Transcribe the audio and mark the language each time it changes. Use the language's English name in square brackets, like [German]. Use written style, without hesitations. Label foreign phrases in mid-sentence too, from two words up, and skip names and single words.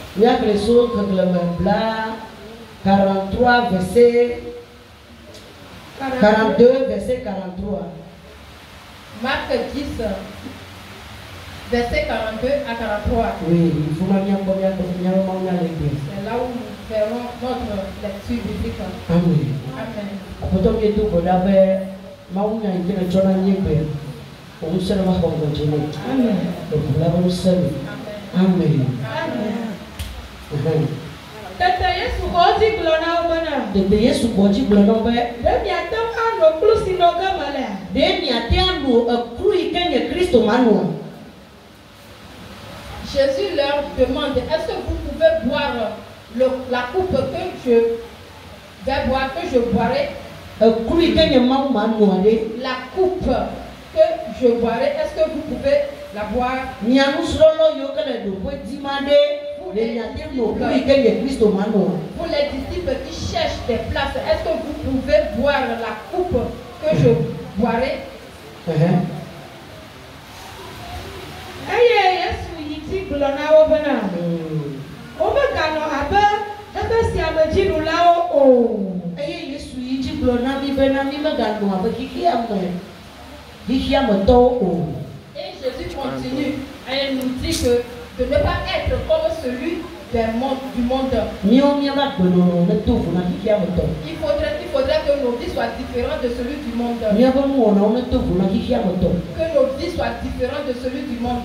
[French] 43, verset 42, verset 43. Marc 10, verset 42 à 43. Oui, il faut c'est là où nous ferons notre lecture biblique. Amen. Amen. Amen. Amen. [Ewe] Tete Yesu kɔdzi gblɔ na wo bena. Tete Yesu kɔdzi gblɔ na wo be. Ɖe miate ŋu anɔ kplu si nɔ ge me lea. Ɖe miate ŋu anɔ ekplu yi ke nye Kristo manɔa. [French] Jésus leur demande, est-ce que vous pouvez boire la coupe que je vais boire, que je boirai? [Ewe] Ekplu yi ke nye Mawu manɔa ɖe. [French] La coupe que je boirai, est-ce que vous pouvez la boire? [Ewe] Mia nusrɔ̃lɔ yiwo ke le ɖoƒe dzima ɖe. [French] Pour les disciples qui cherchent des places, est-ce que vous pouvez boire la coupe que je boirai? [Ewe] Eye Yesu yi dzi gblɔ na wo bena. Womeganɔ abe eƒe siamedziɖulawo o. Eye Yesu yi dzi gblɔ na mi bena mi meganɔ abe xixiametɔwo o. [French] Et Jésus continue et nous dit que de ne pas être comme celui du monde. Il faudrait que nos vies soient différentes de celui du monde. Que nos vies soient différentes de celui du monde.